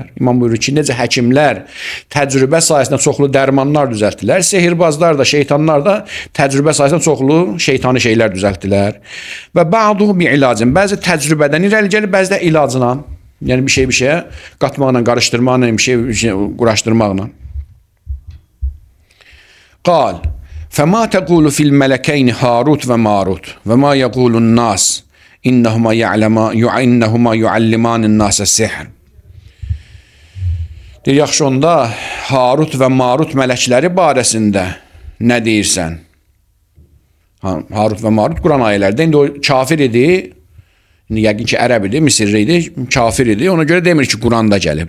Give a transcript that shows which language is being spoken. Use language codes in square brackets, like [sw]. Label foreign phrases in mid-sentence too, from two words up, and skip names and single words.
[az] İmam buyurur ki, necə həkimlər təcrübə sayəsində çoxlu dərmanlar düzəltdilər, sehirbazlar da, şeytanlar da təcrübə sayəsində çoxlu şeytani şeylər düzəltdilər. [ar] وبعضه بعلاج, [az] bəzi təcrübədən irəli gəlir, bəzi də ilacına, yəni bir şeyə qatmaqla, qarışdırmaqla, bir şey quraşdırmaqla. Qal, [ar] فَمَا تَقُولُ فِي الْمَلَكَيْنِ هَارُوتْ وَمَارُوتْ وَمَا يَقُولُ النَّاسِ إِنَّهُمَا يُعَلِّمَانِ النَّاسَ السِّحْرِ. [az] Deyir, yaxşı, onda Harut və Marut mələkləri barəsində nə deyirsən? Harut və Marut Quran ayələrdə, indi o kafir idi, indi yəqin ki, ərəb idi, Misirli idi, kafir idi, ona görə demir ki, Quranda gəlib.